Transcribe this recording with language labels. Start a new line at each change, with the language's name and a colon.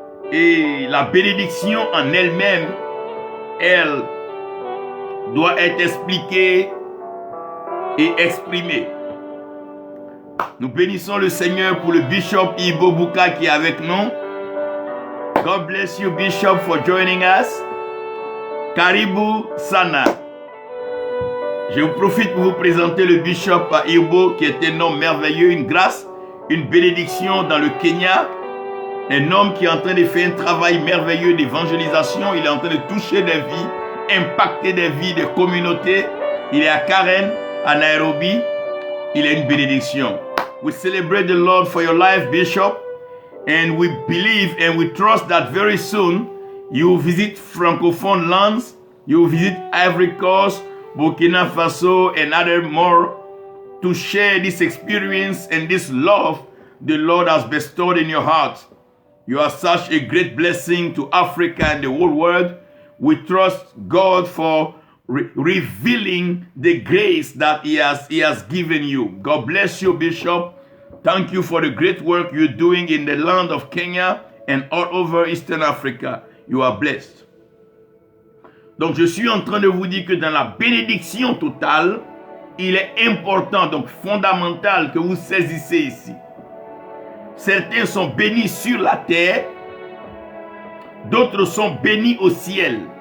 French: Et la bénédiction en elle-même, elle doit être expliquée et exprimée. Nous bénissons le Seigneur pour le Bishop Ibo Buka qui est avec nous.
English: God bless you, Bishop, for joining us.
Swahili: Karibu Sana.
French: Je vous profite pour vous présenter le Bishop Ibo qui est un homme merveilleux, une grâce, une bénédiction dans le Kenya. Un homme qui est en train de faire un travail merveilleux d'évangélisation. Il est en train de toucher des vies, impacter des vies, des communautés. Il est à Karen, à Nairobi. Il est une bénédiction.
English: We celebrate the Lord for your life, Bishop. And we believe and we trust that very soon you will visit Francophone lands. You will visit Ivory Coast, Burkina Faso, and other more to share this experience and this love the Lord has bestowed in your heart. You are such a great blessing to Africa and the whole world. We trust God for revealing the grace that He has given you. God bless you, Bishop. Thank you for the great work you're doing in the land of Kenya and all over Eastern Africa. You are blessed.
French: Donc, je suis en train de vous dire que dans la bénédiction totale, il est important, donc fondamental, que vous saisissez ici. Certains sont bénis sur la terre, d'autres sont bénis au ciel.